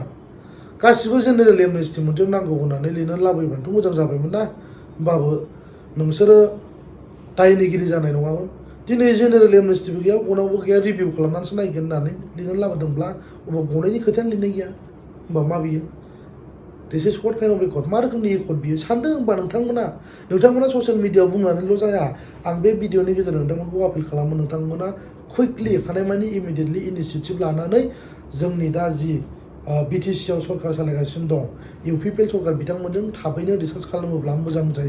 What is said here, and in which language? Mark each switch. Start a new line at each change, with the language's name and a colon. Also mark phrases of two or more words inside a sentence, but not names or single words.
Bodo: गासिबो
English: General Amnesty
Bodo: मोनजों नांगौ होननानै लिरनानै लाबोयोबाथ' मोजां जाबायमोन ना। होमबाबो नोंसोरो दायनिगिरि जानाय नङामोन। दिनै
English: General Amnesty
Bodo: गैया, गनावबो गैया, रिभिउ खालामनानैसो नायगोन होननानै लिरनानै लाबोदोंब्ला अबाव गनायनि खोथायानो लिरनाय गैया। होमबा मा बियो?
English: This is what kind of accord?
Bodo: मा रोखोमनि एकर्ड बियो? सानदों होमबा नोंथांमोना
English: social media
Bodo: बुंनानैल' जाया। आं बे भिडिअनि गेजेरजों नोंथांमोनखौ आपिल खालामो, नोंथांमोना कुइकलि हानायमानि
English: immediately initiative
Bodo: लानानै जोंनि दा जि बिटिसिआव सरकार सालायगासिनो दं इउपिपिएल सरकार, बिथांमोनजों थाबैनो डिसकास खालामोब्ला मोजां जायो।